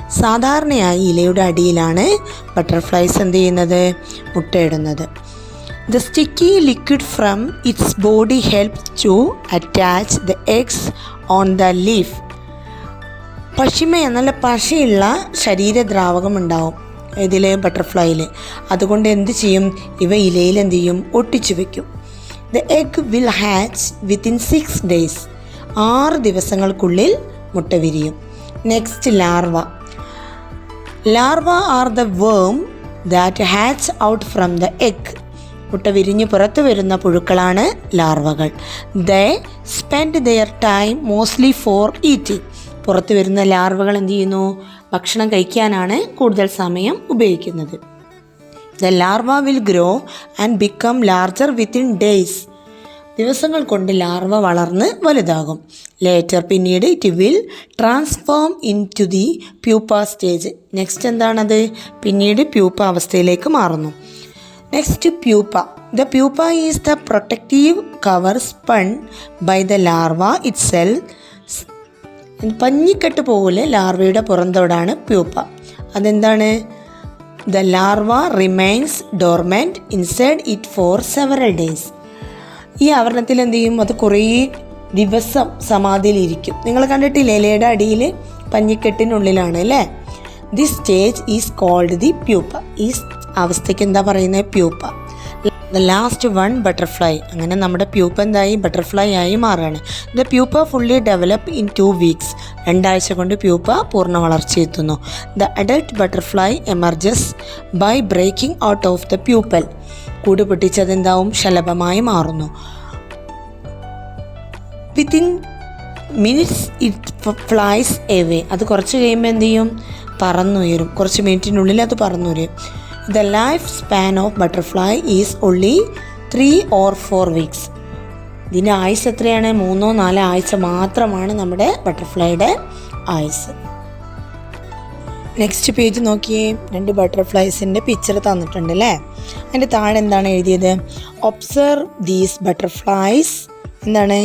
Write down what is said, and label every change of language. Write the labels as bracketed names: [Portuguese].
[Malayalam] സാധാരണയായി ഇലയുടെ അടിയിലാണ് ബട്ടർഫ്ലൈസ് എന്ത് ചെയ്യുന്നത്? മുട്ടയിടുന്നത്. [English] The sticky liquid from its body helps to attach the eggs on the leaf. [Malayalam] നല്ല പശയുള്ള ശരീരദ്രാവകം ഉണ്ടാവും ഇതിൽ, ബട്ടർഫ്ലൈയിൽ. അതുകൊണ്ട് എന്ത് ചെയ്യും? ഇവ ഇലയിൽ എന്ത് ചെയ്യും? ഒട്ടിച്ചു വയ്ക്കും. [English] The egg will hatch within 6 days. [Malayalam] 6 ദിവസങ്ങൾക്കുള്ളിൽ മുട്ട വിരിയും. [English] Next larva. Larva are the worm that hatch out from the egg. [Malayalam] മുട്ട വിരിഞ്ഞ് പുറത്തു വരുന്ന പുഴുക്കളാണ് ലാർവകൾ. [English] They spend their time mostly for eating. [Malayalam] പുറത്തു വരുന്ന ലാർവകൾ എന്ത് ചെയ്യുന്നു? ഭക്ഷണം കഴിക്കാനാണ് കൂടുതൽ സമയം ഉപയോഗിക്കുന്നത്. [English] The larva will grow and become larger within days. [Malayalam] ദിവസങ്ങൾ കൊണ്ട് ലാർവ വളർന്ന് വലുതാകും. ലേറ്റർ, പിന്നീട് [English] It will transform into the pupa stage. [Malayalam] Next എന്താണത്? പിന്നീട് പ്യൂപ്പ അവസ്ഥയിലേക്ക് മാറുന്നു. Next pupa. [English] The pupa is the protective cover spun by the larva itself. [Malayalam] പഞ്ഞിക്കെട്ട് പോലെ ലാർവയുടെ പുറന്തോടാണ് pupa. അതെന്താണ്? [English] The larva remains dormant inside it for several days. [Malayalam] ഈ ആവരണത്തിൽ എന്ത് ചെയ്യും? അത് കുറേ ദിവസം സമാധിയിലിരിക്കും. നിങ്ങൾ കണ്ടിട്ടില്ലേ? ഇലയുടെ അടിയിൽ പഞ്ഞിക്കെട്ടിനുള്ളിലാണ് അല്ലേ? [English] This stage is called the pupa. [Malayalam] ഈ അവസ്ഥയ്ക്ക് എന്താ പറയുന്നത്? [English] Pupa. The last one butterfly. [Malayalam] അങ്ങനെ നമ്മുടെ പ്യൂപ്പ എന്തായി? ബട്ടർഫ്ലൈ ആയി മാറുകയാണ്. [English] The pupa fully develop in 2 weeks. [Malayalam] 2 ആഴ്ച കൊണ്ട് പ്യൂപ്പ പൂർണ്ണ വളർച്ചയെത്തുന്നു. [English] The adult butterfly emerges by breaking out of the pupal. [Malayalam] കൂട് പൊട്ടിച്ചതെന്താവും? ശലഭമായി മാറുന്നു. [English] Within minutes it flies away. [Malayalam] അത് കുറച്ച് കഴിയുമ്പോൾ എന്ത് ചെയ്യും? പറന്നുയരും. കുറച്ച് മിനിറ്റിനുള്ളിൽ അത് പറന്നുയരും. [English] The life span of butterfly is only 3 or 4 weeks. [Malayalam] ഇതിൻ്റെ ആയുസ് എത്രയാണ്? 3-4 ആഴ്ച മാത്രമാണ് നമ്മുടെ ബട്ടർഫ്ലൈയുടെ ആയുസ്. നെക്സ്റ്റ് പേജ് നോക്കിയേ. 2 ബട്ടർഫ്ലൈസിൻ്റെ പിക്ചർ തന്നിട്ടുണ്ട് അല്ലേ? അതിൻ്റെ താഴെ എന്താണ് എഴുതിയത്? [English] Observe these butterflies. [Malayalam] എന്താണ്?